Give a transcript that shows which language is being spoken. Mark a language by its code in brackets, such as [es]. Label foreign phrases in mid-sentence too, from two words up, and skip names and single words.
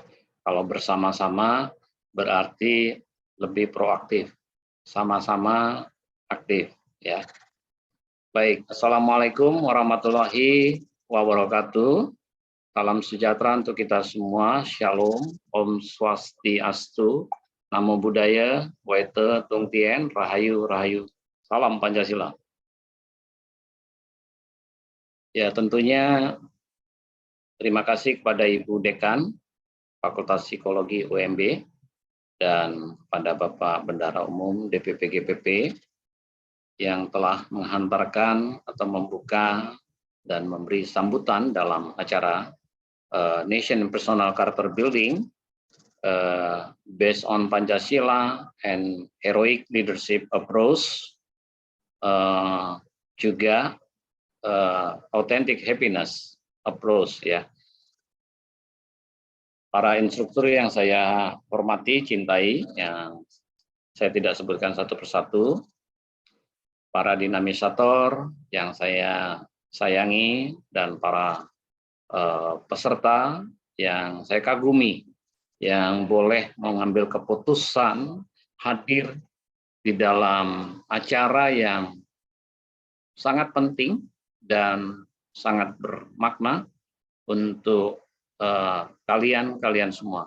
[id] Kalau bersama-sama berarti lebih proaktif, sama-sama aktif, ya. [ar] Baik, Assalamualaikum warahmatullahi wabarakatuh. [id] Salam sejahtera untuk kita semua. Shalom, [ban] Om Swastiastu, [pi] Namo Buddhaya, [id] Waite Tung Tien, Rahayu, Rahayu. Salam Pancasila. Ya, tentunya terima kasih kepada Ibu Dekan Fakultas Psikologi UMB dan pada Bapak Bendahara Umum DPP GPP yang telah menghantarkan atau membuka dan memberi sambutan dalam acara [en] Nation Personal Character Building based on Pancasila and Heroic Leadership Approach, [id] juga [en] Authentic Happiness Approach, [id] ya. Para instruktur yang saya hormati, cintai, yang saya tidak sebutkan satu persatu, para dinamisator yang saya sayangi, dan para peserta yang saya kagumi, yang boleh mengambil keputusan hadir di dalam acara yang sangat penting dan sangat bermakna untuk kalian semua.